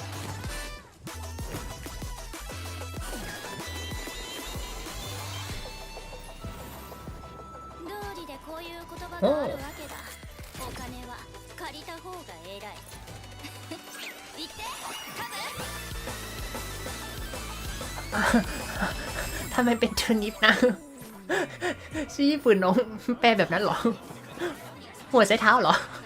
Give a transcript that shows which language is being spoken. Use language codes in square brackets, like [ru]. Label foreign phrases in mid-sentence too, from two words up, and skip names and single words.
[ja] 道理でこういう言葉があるわけだ。お金は借りた方が偉い。言ってカブ。 [th] ทำไมเป็นชนิดนะ ชื่อญี่ปุ่นน้องแปลแบบนั้นเหรอ หัวใช้เท้าเหรอ